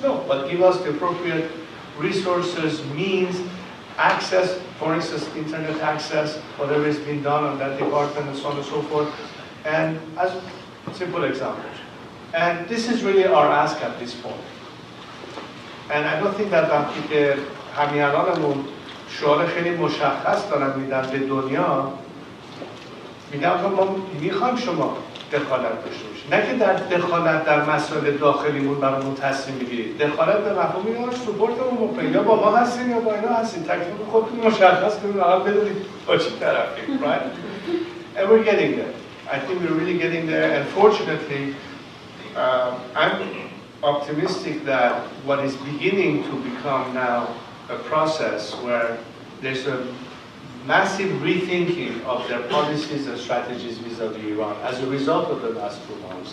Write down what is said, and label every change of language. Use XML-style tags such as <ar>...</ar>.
<en>No, but give us the appropriate resources, means, access, for instance, internet access, whatever has been done on that department and so on and so forth. And as a simple example. And this is really our ask at this point. And I don't think that</en> <fa>وقتی که همین الانمون شعار خیلی مشخص دارن میدن به دنیا، میگن که ما میخوایم شما دخالت داشته باشید، نه که در دخالت در مسائل داخلیمون برامون تصمیم بگیرید. دخالت به مفهومی که سپورتمون بکنید، یا با ما هستیم یا با اینا هستیم، تکلیف خودتون مشخص کنید و فقط بدونید با چی طرفیم.</fa> <en>Right? And we're getting there. I think we're really getting there, and fortunately, I'm optimistic that what is beginning to become now a process where there's a massive rethinking of their policies and strategies vis-a-vis Iran as a result of the last 2 months.</en>